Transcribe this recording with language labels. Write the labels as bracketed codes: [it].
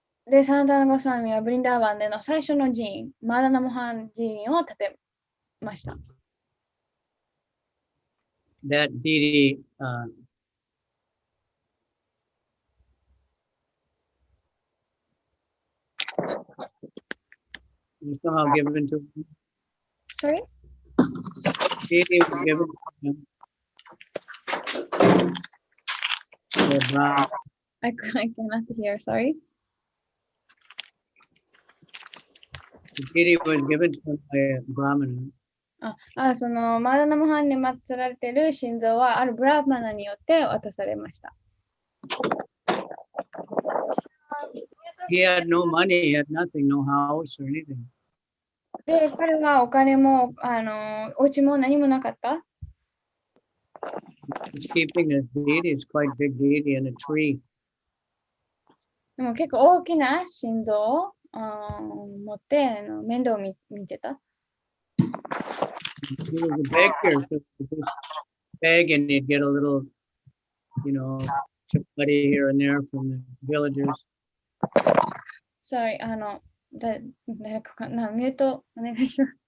[ja] で、サナタナゴスワミはブリンダーバンでの最初の寺院、マダナモハン寺院を建てました。 [en] That deity was somehow given to him. Sorry? Deity was given to him. I cannot hear, sorry. The deity was given to him by a Brahmana. [ja] そのマダナモハンに祀られている心臓はあるブラーマナによって渡されました。 [en] He had no money, he had nothing, no house or anything. [ja] で、彼はお金もお家も何もなかった。 [en] He's keeping this deity, it's quite big deity in a tree. [ja] でも結構大きな心臓を持って面倒を見てた。 [en] He was a beggar, so beg and he'd get a little, chapati here and there from the villagers. Sorry, [ja] 誰かミュートお願いします。